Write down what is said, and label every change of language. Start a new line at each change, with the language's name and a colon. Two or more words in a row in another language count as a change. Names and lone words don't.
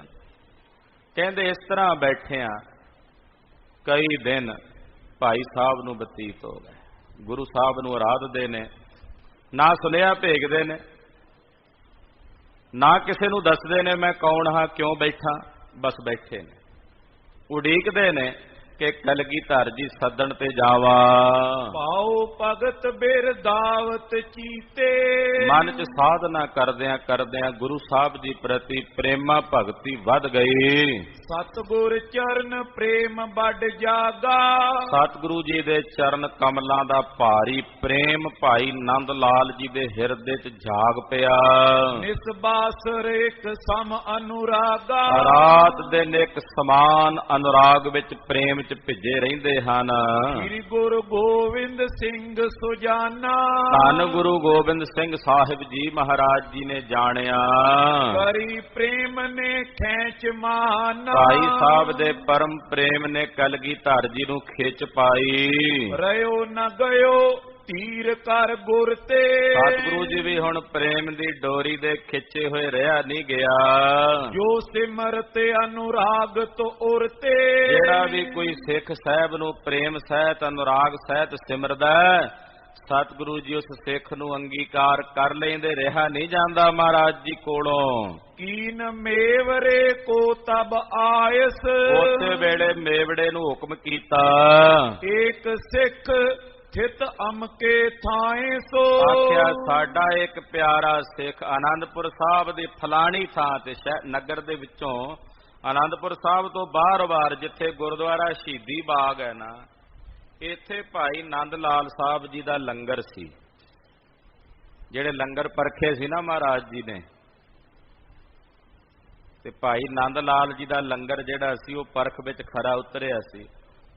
Punjabi: ਕਹਿੰਦੇ ਇਸ ਤਰ੍ਹਾਂ ਬੈਠਿਆਂ ਕਈ ਦਿਨ ਭਾਈ ਸਾਹਿਬ ਨੂੰ ਬਤੀਤ ਹੋ ਗਏ। ਗੁਰੂ ਸਾਹਿਬ ਨੂੰ ਆਰਾਧਦੇ ਨੇ, ਨਾ ਸੁਨੇਹਾ ਭੇਜਦੇ ਨੇ, ਨਾ ਕਿਸੇ ਨੂੰ ਦੱਸਦੇ ਨੇ ਮੈਂ ਕੌਣ ਹਾਂ, ਕਿਉਂ ਬੈਠਾ, ਬਸ ਬੈਠੇ ਨੇ, ਉਡੀਕਦੇ ਨੇ ਕਿ ਕਲਗੀਧਰ ਜੀ ਸੱਦਣ ਤੇ ਜਾਵਾਂ।
Braj: पाओ भगत बिरदावत चीते।
Punjabi: ਮਨ 'ਚ ਸਾਧਨਾ ਕਰਦਿਆਂ ਕਰਦਿਆਂ ਗੁਰੂ ਸਾਹਿਬ ਜੀ ਪ੍ਰਤੀ ਪ੍ਰੇਮਾ ਭਗਤੀ ਵੱਧ ਗਈ।
Braj: सतगुर चरण प्रेम बड़ जागा।
Punjabi: ਸਤਿਗੁਰੂ ਜੀ ਦੇ ਚਰਨ ਕਮਲਾਂ ਦਾ ਭਾਰੀ ਪ੍ਰੇਮ ਭਾਈ ਨੰਦ ਲਾਲ ਜੀ ਦੇ ਹਿਰਦੇ 'ਚ ਜਾਗ ਪਿਆ।
Braj: निसबासर एक सम अनुरागा।
Punjabi: ਰਾਤ ਦਿਨ ਇੱਕ ਸਮਾਨ ਅਨੁਰਾਗ ਵਿੱਚ ਪ੍ਰੇਮ 'ਚ ਭਿੱਜੇ ਰਹਿੰਦੇ ਹਨ।
Braj: श्री गुरु गोविंद सिंह सुजाना।
Punjabi: ਧੰਨ ਗੁਰੂ ਗੋਬਿੰਦ ਸਿੰਘ ਸਾਹਿਬ ਜੀ ਮਹਾਰਾਜ ਜੀ ਨੇ ਜਾਣਿਆ।
Braj: करी प्रेम ने खेच माना।
Punjabi: ਭਾਈ ਸਾਹਿਬ ਦੇ ਪਰਮ ਪ੍ਰੇਮ ਨੇ ਕਲਗੀਧਰ ਜੀ ਨੂੰ ਖਿੱਚ ਪਾਈ।
Braj: रयो न गयो तीर कर गुर ते।
Punjabi: ਸਤਿਗੁਰੂ ਜੀ ਵੀ ਹੁਣ ਪ੍ਰੇਮ ਦੀ ਡੋਰੀ ਦੇ ਖਿੱਚੇ ਹੋਏ ਰਿਹਾ ਨਹੀਂ ਗਿਆ।
Braj: जो सिमरत अनुराग तो उरते।
Punjabi: ਜਿਹੜਾ ਵੀ ਕੋਈ ਸਿੱਖ ਸਾਹਿਬ ਨੂੰ ਪ੍ਰੇਮ ਸਹਿਤ ਅਨੁਰਾਗ ਸਹਿਤ ਸਿਮਰਦਾ, ਸਤਿਗੁਰੂ ਜੀ ਉਸ ਸਿੱਖ ਨੂੰ ਅੰਗੀਕਾਰ ਕਰ ਲੈਂਦੇ, ਰਿਹਾ ਨਹੀਂ ਜਾਂਦਾ ਮਹਾਰਾਜ ਜੀ ਕੋਲੋਂ।
Braj: कीन मेवरे को तब आयस।
Punjabi: ਉਸੇ ਵੇਲੇ ਮੇਵੜੇ ਨੂੰ ਹੁਕਮ ਕੀਤਾ।
Braj: एक सिख थित अमके थाए सो।
Punjabi: ਆਖਿਆ ਸਾਡਾ ਇੱਕ ਪਿਆਰਾ ਸਿੱਖ ਆਨੰਦਪੁਰ ਸਾਹਿਬ ਦੀ ਫਲਾਣੀ ਥਾਂ ਤੇ ਨਗਰ ਦੇ ਵਿੱਚੋਂ, ਆਨੰਦਪੁਰ ਸਾਹਿਬ ਤੋਂ ਬਾਹਰ ਜਿੱਥੇ ਗੁਰਦੁਆਰਾ ਸ਼ਹੀਦੀ ਬਾਗ ਹੈ ਨਾ, ਇੱਥੇ ਭਾਈ ਨੰਦ ਲਾਲ ਸਾਹਿਬ ਜੀ ਦਾ ਲੰਗਰ ਸੀ। ਜਿਹੜੇ ਲੰਗਰ ਪਰਖੇ ਸੀ ਨਾ ਮਹਾਰਾਜ ਜੀ ਨੇ, ਤੇ ਭਾਈ ਨੰਦ ਲਾਲ ਜੀ ਦਾ ਲੰਗਰ ਜਿਹੜਾ ਸੀ ਉਹ ਪਰਖ ਵਿੱਚ ਖਰਾ ਉਤਰਿਆ ਸੀ।